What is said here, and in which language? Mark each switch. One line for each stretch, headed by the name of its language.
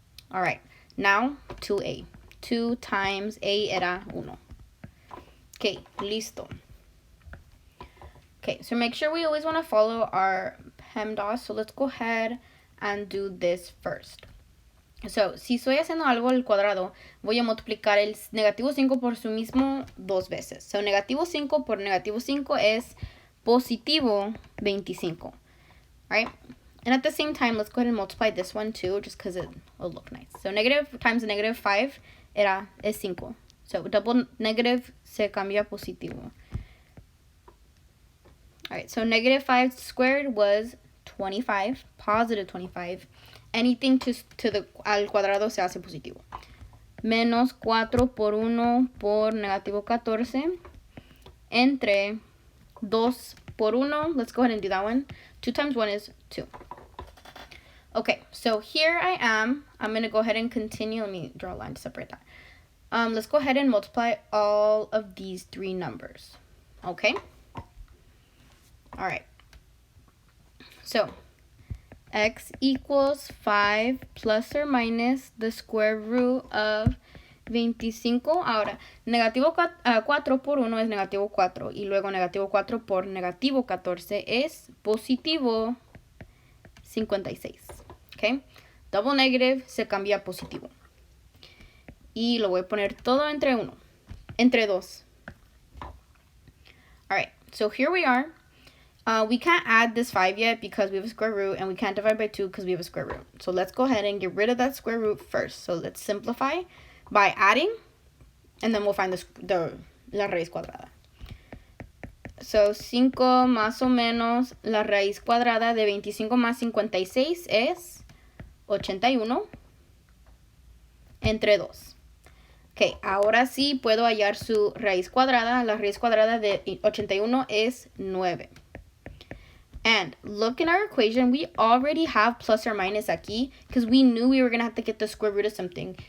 English: All right. Now, 2a. 2 times a era 1. Okay,
Spanish: listo.
English: Okay, so make sure we always want to follow our PEMDAS. So let's go ahead and do this first. So,
Spanish: si estoy haciendo algo al cuadrado, voy a multiplicar el -5 por sí mismo 2 veces.
English: So,
Spanish: -5 por -5 es positivo 25.
English: Right? And at the same time, let's go ahead and multiply this one too, just because it will look nice. So, negative times -5
Spanish: es
English: 5. So, double negative
Spanish: se cambia positivo.
English: Alright, so -5 squared was 25, positive 25. Anything
Spanish: al cuadrado se hace positivo. Menos 4 por 1 por -14. Entre 2 por 1.
English: Let's go ahead and do that one. 2 times 1 is 2. Okay, so here I am. I'm going to go ahead and continue. Let me draw a line to separate that. Let's go ahead and multiply all of these 3 numbers. Okay? All right. So, x equals 5 plus or minus the square root of 25.
Spanish: Ahora, -4 por 1 es -4. Y luego -4 por -14 es positivo 56. ¿Ok?
English: Double negative
Spanish: se cambia a positivo. Y lo voy a poner todo entre 2.
English: Alright, so here we are. We can't add this 5 yet because we have a square root, and we can't divide by 2 because we have a square root. So let's go ahead and get rid of that square root first. So let's simplify by adding, and then we'll find
Spanish: la raíz cuadrada.
English: So
Spanish: 5 más o menos la raíz cuadrada de 25 más 56 es 81 entre 2. Ok, ahora sí puedo hallar su raíz cuadrada. La raíz cuadrada de 81 es 9.
English: And look in our equation, we already have plus or minus
Spanish: aquí
English: because we knew we were going to have to get the square root of something.